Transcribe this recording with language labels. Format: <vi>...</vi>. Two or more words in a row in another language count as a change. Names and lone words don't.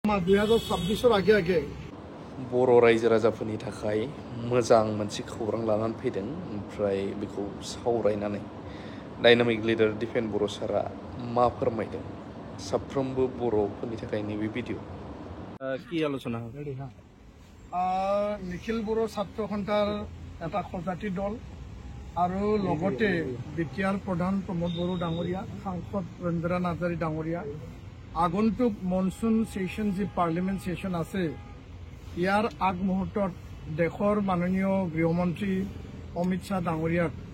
<hi>2026 आगे आगे</hi> <brx>बर' रायजो राजाफोरनि थाखाय मोजां मोनसे खौरां लानानै फैदों ओमफ्राय बेखौ सावरायनानै</brx> <en>dynamic leader</en> <brx>दिपेन बर' सारा मा फोरमायदों साफ्रोमबो बर'फोरनि थाखाय नैबे भिडिअ</brx> <as>কি আলোচনা হবে নিখিল বড়ো ছাত্ৰ সন্থাৰ এটা সজাতি দল আৰু লগতে বিটিআৰ প্ৰধান প্ৰমোদ বড়ো ডাঙৰীয়া সাংসদ ৰঞ্জনা নাৰ্জাৰী ডাঙৰীয়া আগন্তুক</as> <en>monsoon session</en> <as>যি</as> <en>parliament session</en> <as>আছে ইয়াৰ আগমুহূৰ্তত দেশৰ মাননীয় গৃহমন্ত্ৰী অমিত শ্বাহ ডাঙৰীয়াক</as>